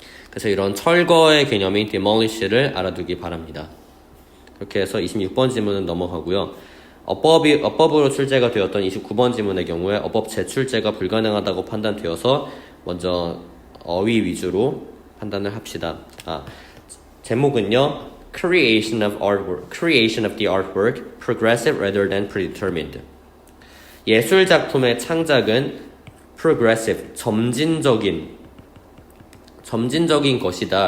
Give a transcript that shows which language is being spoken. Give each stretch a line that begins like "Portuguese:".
Korean: 그래서 이런 철거의 개념인 demolish를 알아두기 바랍니다. 그렇게 해서 26번 지문은 넘어가고요. 어법으로 출제가 되었던 29번 지문의 경우에 어법 재출제가 불가능하다고 판단되어서 먼저 어휘 위주로 판단을 합시다. 제목은요.
English: Creation of the artwork, progressive rather than predetermined.
Korean: 예술 작품의 창작은 progressive, 점진적인 것이다.